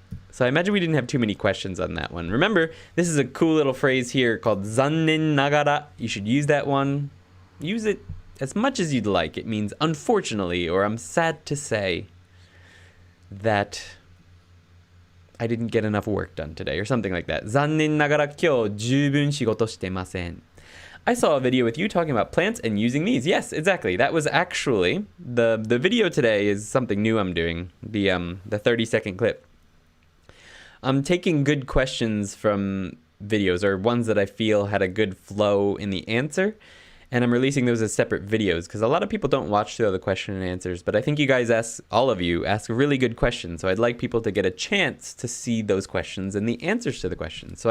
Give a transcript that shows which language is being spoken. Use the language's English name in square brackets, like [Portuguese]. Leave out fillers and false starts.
[English] So I imagine we didn't have too many questions on that one. Remember, this is a cool little phrase here called zannen nagara. You should use that one. Use it as much as you'd like. It means unfortunately, or I'm sad to say that I didn't get enough work done today or something like that. [Japanese] 残念ながら今日十分仕事してません. [English] I saw a video with you talking about plants and using these. Yes, exactly. That was actually the video today is something new I'm doing. The 30-second clip. I'm taking good questions from videos or ones that I feel had a good flow in the answer, and I'm releasing those as separate videos because a lot of people don't watch the other question and answers, but I think you guys all of you ask really good questions, so I'd like people to get a chance to see those questions and the answers to the questions.